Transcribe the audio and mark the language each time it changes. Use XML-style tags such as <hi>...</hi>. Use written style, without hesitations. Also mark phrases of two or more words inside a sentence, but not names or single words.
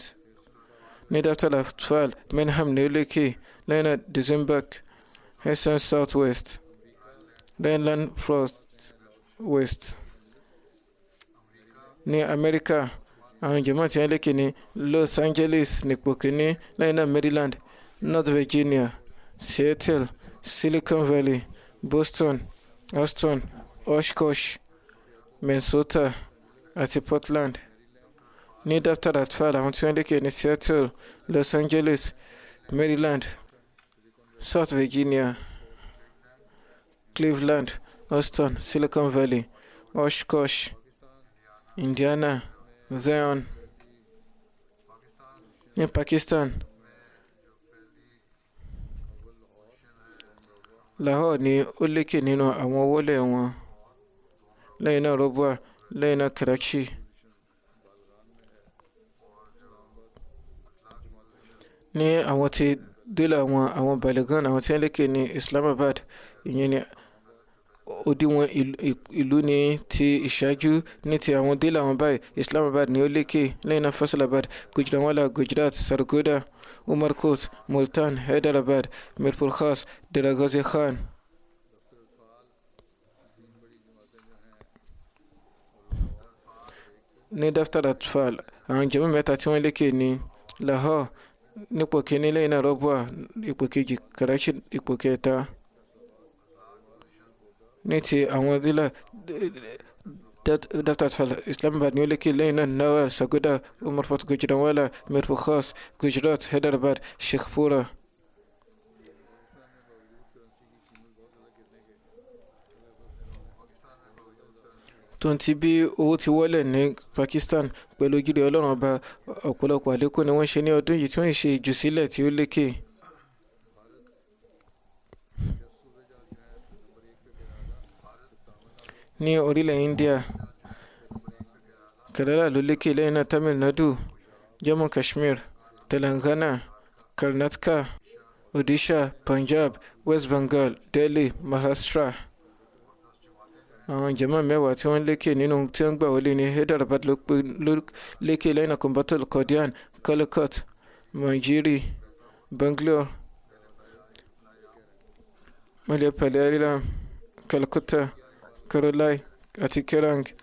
<yo>Ní Daftar Atfal, Mannheim ní ó lékè, lẹ́yìn náà Duisburg, Hessen South West, Rhineland-Pfalz West. Ní Amẹ́ríkà, àwọn jàmáà tí wọ́n lékè ní Los Angeles nípò kìíní, lẹ́yìn náà Maryland, North Virginia, Seattle, Silicon Valley, Boston, Austin, Oshkosh, Minnesota àti Portland. Ní Daftar Atfal, àwọn tí wọ́n lékè ní Seattle, Los Angeles, Maryland, South Virginia, Cleveland, Austin, Silicon Valley, Oshkosh, Indiana, Zion. Ní Pakistan, Lahore ni ó lékè nínú àwọn ọ̀wọ́lẹ̀ wọn, lẹ́yìn náà Rabwa, lẹ́yìn náà Karachi. Ní àwọn tí délà àwọn Balogun, àwọn tí wọ́n lékè ní Islamabad, ìyẹn ni òdiwọ̀n ìlú ní ti ìṣáájú. Ní ti àwọn délà wọn báyìí, Islamabad ni ó lékè, lẹ́yìn náà Faisalabad, Gujranwala, Gujarat, Sargodha, Umarkot, Multan, Hyderabad, Mirpur Khas, Dera Ghazi Khan. Ní Daftar Atfal, àwọn jàmáà 3 tí wọ́n lékè ní Lahore nípò kìíní, lẹ́yìn náà Rabwa ipò kejì, Karachi ipò kẹta. Ní ti àwọn délà Daftar Atfal, Islamabad ni ó lékè, lẹ́yìn náà Nawal, Sargodha, Umarkot, Gujranwala, Mirpur Khas, Gujarat, Hyderabad, Sheikhpura. tó ń ti bí owó ti wọlé ní Pakistan pẹ̀lú ojúre ọlọ́run ọba ọ̀pọ̀lọpọ̀ àlékún ni wọ́n ṣe ní ọdún yìí tí wọ́n ṣe ìjùsílẹ̀ tí ó lékè. ní orílẹ̀ India Kerala ló lékè, lẹ́yìn náà Tamil Nadu, Jammu Kashmir, Telangana, Karnataka, Odisha, Punjab, West Bengal, Delhi, Maharashtra. àwọn jama mẹ́wàá tí wọ́n lékè nínú tí wọ́n gbà wọlé ní Hyderabad ló lékè, lẹ́yìn náà Coimbatore, Qadian, Calicut, Manjeri, Bangalore, Malayapallam, Calcutta, Karolai àti Kerang.</yo>